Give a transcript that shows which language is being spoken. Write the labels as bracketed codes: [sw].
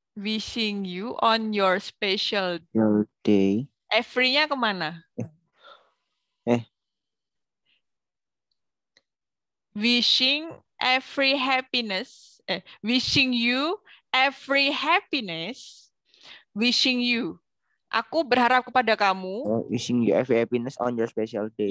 [en] Wishing you on your special day. [id] Every-nya kemana? [en] Wishing every happiness. Wishing you every happiness. Wishing you. [id] Aku berharap kepada kamu. [en] Wishing you every happiness on your special day.